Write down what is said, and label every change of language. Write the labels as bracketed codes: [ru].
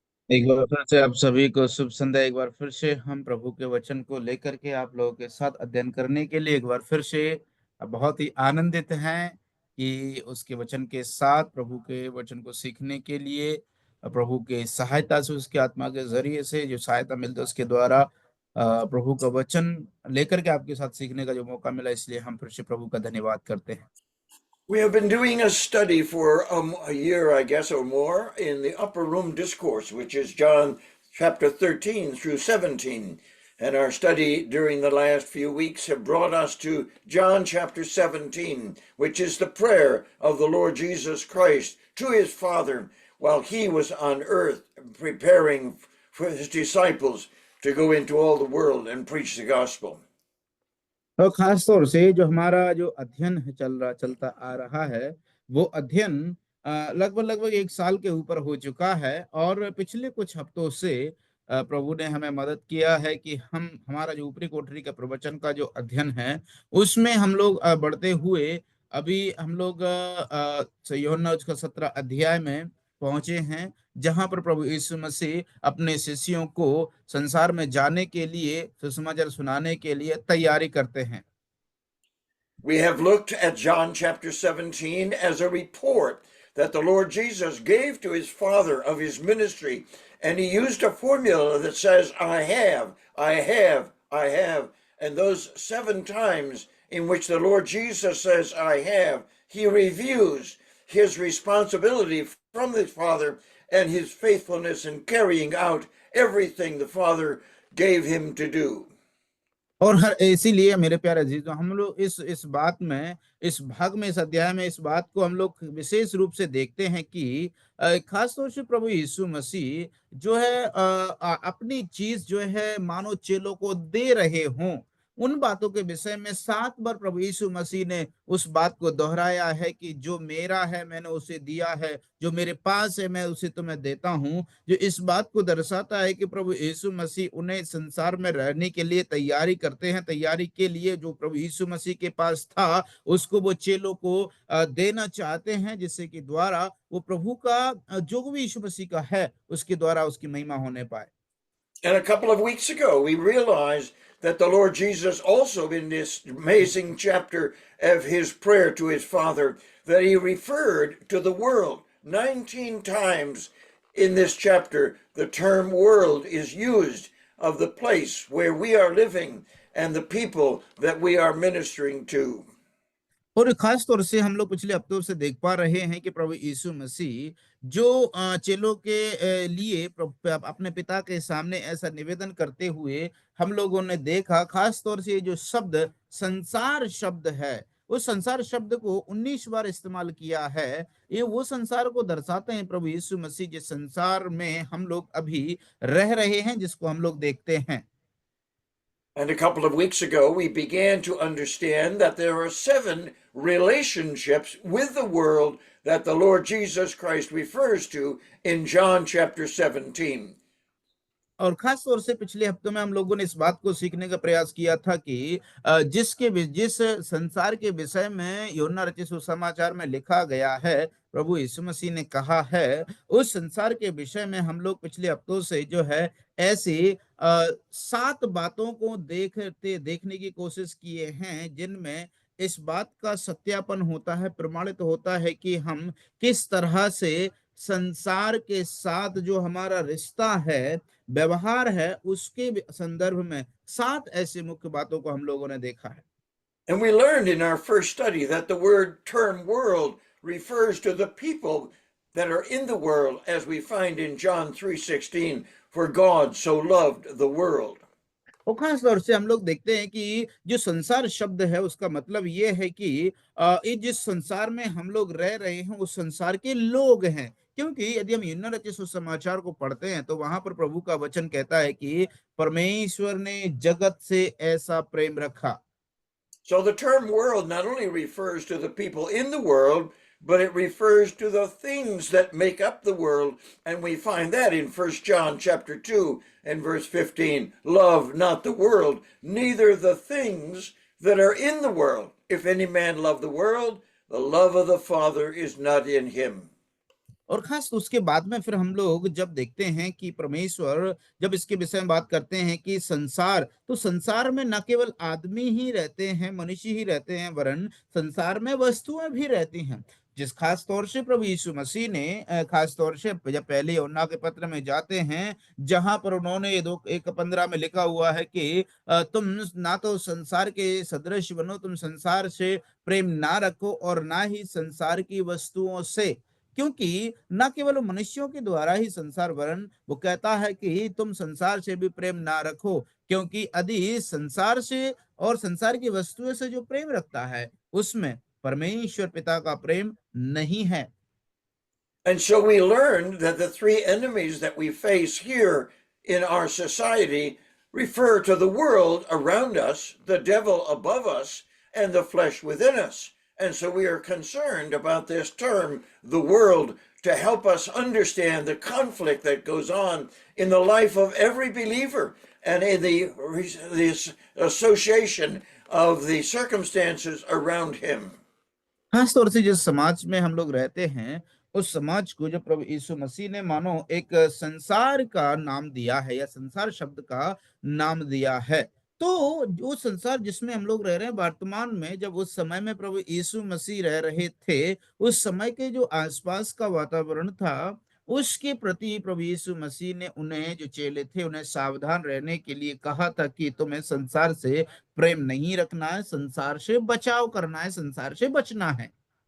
[hi] एक बार फिर से आप सभी को शुभ संध्या। एक बार फिर से हम प्रभु के वचन को लेकर के आप लोगों के साथ अध्ययन करने के लिए एक बार फिर से बहुत ही आनंदित हैं कि उसके वचन के साथ प्रभु के वचन को सीखने के लिए प्रभु के सहायता से, उसके आत्मा के जरिए से जो सहायता मिलती है उसके द्वारा प्रभु का वचन लेकर के आपके साथ सीखने का जो मौका मिला, इसलिए हम फिर से प्रभु का धन्यवाद करते हैं। [en] We have been doing a study for a year, I guess, or more in the Upper Room Discourse, which is John chapter 13 through 17. And our study during the last few weeks have brought us to John chapter 17, which is the prayer of the Lord Jesus Christ to his Father while he was on earth preparing for his disciples to go into all the world and preach the gospel. [hi] और खास तौर से जो हमारा जो अध्ययन है चलता आ रहा है, वो अध्ययन लगभग लगभग एक साल के ऊपर हो चुका है। और पिछले कुछ हफ्तों से प्रभु ने हमें मदद किया है कि हम हमारा जो ऊपरी कोठरी का प्रवचन का जो अध्ययन है उसमें हम लोग बढ़ते हुए अभी हम लोग यूहन्ना उसका 17 अध्याय में पहुंचे हैं, जहां पर प्रभु यीशु मसीह अपने शिष्यों को संसार में जाने के लिए, सुसमाचार सुनाने के लिए तैयारी करते हैं। [en] We have looked at John chapter 17 as a report that the Lord Jesus gave to his Father of his ministry, and he used a formula that says, I have, I have, I have. And those 7 times in which the Lord Jesus says, I have, he reviews his responsibility from the Father and his faithfulness in carrying out everything the Father gave him to do. [hi] और हर इसीलिए मेरे प्यारे अजीजों, हम लोग इस बात में, इस भाग में, इस अध्याय में इस बात को हम लोग विशेष रूप से देखते हैं कि खास तौर से प्रभु यीशु मसीह जो है अपनी चीज जो है मानव चेलों को दे रहे हों, उन बातों के विषय में 7 बार प्रभु यीशु मसीह ने उस बात को दोहराया है कि जो मेरा है मैंने उसे दिया है, जो मेरे पास है मैं उसे तुम्हें देता हूं। जो इस बात को दर्शाता है कि प्रभु यीशु मसीह उन्हें संसार में रहने के लिए तैयारी करते हैं। तैयारी के लिए जो प्रभु यीशु मसीह के पास था उसको वो चेलों को देना चाहते हैं, जिससे कि द्वारा वो प्रभु का जो भी यीशु मसीह का है उसके द्वारा उसकी महिमा होने पाए। [en] And a couple of weeks ago, we realized that the Lord Jesus also in this amazing chapter of his prayer to his Father, that he referred to the world 19 times in this chapter. The term world is used of the place where we are living and the people that we are ministering to. [hi] और खास तौर से हम लोग पिछले हफ्तों से देख पा रहे हैं कि प्रभु यीशु मसीह जो चेलों के लिए अपने पिता के सामने ऐसा निवेदन करते हुए हम लोगों ने देखा। खास तौर से ये जो शब्द संसार शब्द है, उस संसार शब्द को 19 बार इस्तेमाल किया है। ये वो संसार को दर्शाते हैं प्रभु यीशु मसीह जिस संसार में हम लोग अभी रह रहे हैं, जिसको हम लोग देखते हैं। [en] And a couple of weeks ago, we began to understand that there are 7 relationships with the world that the Lord Jesus Christ refers to in John chapter 17. [hi] और खास तौर से पिछले हफ्तों में हम लोगों ने इस बात को सीखने का प्रयास किया था कि जिस संसार के विषय में यूहन्ना रचित सुसमाचार में लिखा गया है, प्रभु यीशु मसीह ने कहा है, उस संसार के विषय में हम लोग पिछले हफ्तों से जो है ऐसी 7 बातों को देखने की कोशिश किए हैं, जिनमें इस बात का सत्यापन होता है, प्रमाणित होता है कि हम किस तरह से संसार के साथ जो हमारा रिश्ता है, व्यवहार है, उसके संदर्भ में 7 ऐसी मुख्य बातों को हम लोगों ने देखा है। [en] And we learned in our first study that the term world refers to the people that are in the world, as we find in John 3:16, for God so loved the world. [hi] और खास तौर से हम लोग देखते हैं कि जो संसार शब्द है उसका मतलब ये है कि ये जिस संसार में हम लोग रह रहे हैं उस संसार के लोग हैं। क्योंकि यदि हम यूहन्ना रचित सुसमाचार को पढ़ते हैं तो वहां पर प्रभु का वचन कहता है कि परमेश्वर ने जगत से ऐसा प्रेम रखा। [en] So the term world not only refers to the people in the world, but it refers to the things that make up the world. And we find that in 1 John chapter 2 and verse 15. Love not the world, neither the things that are in the world. If any man love the world, the love of the Father is not in him. [hi] और खास तो उसके बाद में फिर हम लोग जब देखते हैं कि परमेश्वर जब इसके विषय में बात करते हैं कि संसार, तो संसार में न केवल आदमी ही रहते हैं, मनुष्य ही रहते हैं, वरन संसार में वस्तुएं भी रहती हैं। जिस खास तौर से प्रभु यीशु मसीह ने खास तौर से जब पहले यूहन्ना के पत्र में जाते हैं, जहां पर उन्होंने ये दो 1:15 में लिखा हुआ है कि तुम ना तो संसार के सदृश बनो, तुम संसार से प्रेम ना रखो और ना ही संसार की वस्तुओं से, क्योंकि न केवल मनुष्यों के द्वारा ही संसार, वरन वो कहता है कि तुम संसार से भी प्रेम ना रखो, क्योंकि यदि संसार से और संसार की वस्तुओं से जो प्रेम रखता है, उसमें परमेश्वर पिता का प्रेम नहीं है। [en] And so we learned that the three enemies that we face here in our society refer to the world around us, the devil above us, and the flesh within us. And so we are concerned about this term, the world, to help us understand the conflict that goes on in the life of every believer and in the association of the circumstances around him. [hi] खास तौर से जिस समाज में हम लोग रहते हैं, उस समाज को जो प्रभु यीशु मसीह ने मानो एक संसार का नाम दिया है या संसार शब्द का नाम दिया है। तो जो संसार जिसमें हम लोग रह रहे हैं वर्तमान में, जब उस समय में प्रभु यीशु मसीह रह रहे थे, उस समय के जो आसपास का वातावरण था, उसके प्रति प्रभु यीशु मसीह ने उन्हें, जो चेले थे, उन्हें सावधान रहने के लिए कहा था कि तुम्हें संसार से प्रेम नहीं रखना है, संसार से बचाव करना है, संसार से बचना है।